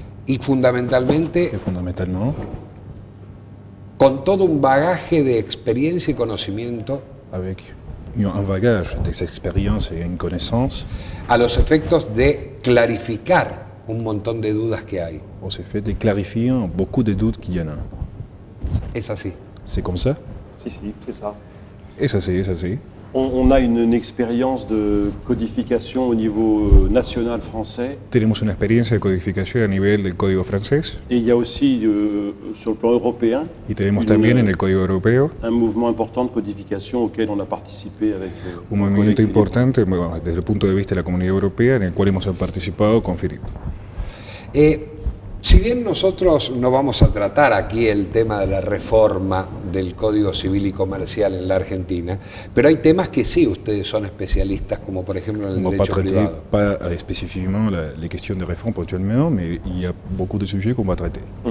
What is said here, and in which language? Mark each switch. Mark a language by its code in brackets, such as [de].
[es] Y fundamentalmente, con todo un bagaje de experiencia y conocimiento, [fr] avec un bagage d'expérience et une connaissance, [es] a los efectos de clarificar un montón de dudas que hay. [fr] Aux effets de clarifier beaucoup de doutes qu'il y en a. [es] Es así. [fr] C'est comme ça? Si, c'est ça. [es] Es así, es así. [fr] On a une expérience de codification au niveau national français. [es] Tenemos una experiencia de codificación a nivel del código francés. [fr] Et il y a aussi, sur le plan européen, [es] y tenemos también en el código europeo [fr] un mouvement important de codification auquel on a participé avec [es] un movimiento importante desde el punto de vista de la Comunidad Europea en el cual hemos participado con Philippe. Si bien nosotros no vamos a tratar aquí el tema de la reforma del Código Civil y Comercial en la Argentina, pero hay temas que sí ustedes son especialistas, como por ejemplo en el derecho privado. [fr] Pas spécifiquement les questions de réforme ponctuellement, mais il y a beaucoup de sujets qu'on va traiter.